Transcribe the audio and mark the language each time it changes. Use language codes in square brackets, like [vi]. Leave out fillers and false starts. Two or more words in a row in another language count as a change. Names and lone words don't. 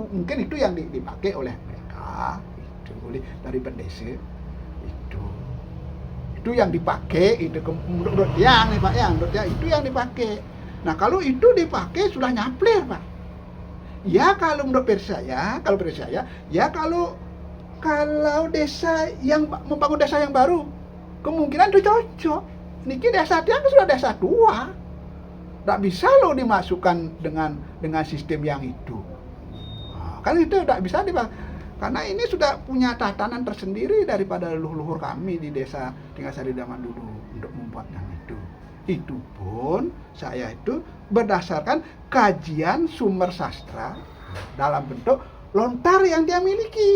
[id] Mungkin itu yang dipakai oleh mereka, itu oleh dari Bendesa itu yang dipakai itu menurut Tiang nih, Pak ya, menurut Tiang itu yang dipakai. Nah, kalau itu dipakai sudah nyaplir, Pak. Ya, kalau menurut saya, ya kalau desa yang membangun desa yang baru, kemungkinan itu cocok. Niki desa Tiang sudah desa tua. Tidak bisa loh dimasukkan dengan sistem yang itu. Nah, kan itu tidak bisa karena ini sudah punya tatanan tersendiri daripada leluhur kami di Desa Tinggarsari zaman dulu untuk membuatnya itu. Itu pun saya itu berdasarkan kajian sumber sastra dalam bentuk lontar yang dia miliki.